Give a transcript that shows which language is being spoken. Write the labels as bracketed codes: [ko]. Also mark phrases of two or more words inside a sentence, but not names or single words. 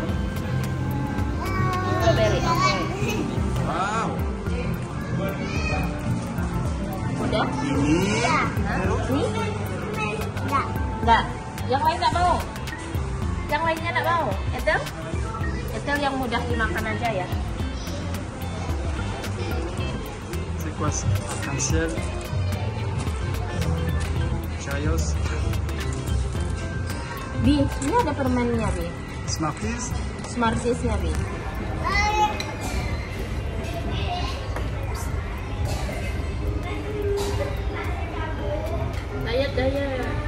[id] Strawberry, oke. Wow. Udah? Ini. Ini? Enggak. Enggak. Yang lain enggak mau? Yang lainnya enggak mau? Etel? Etel yang mudah dimakan aja ya. [fr] C'est quoi ça? Arc-en-ciel. [id] Cheerios. Bi, ini ada permennya, Bi. Smarties. Smarties-nya, Bi. Diet.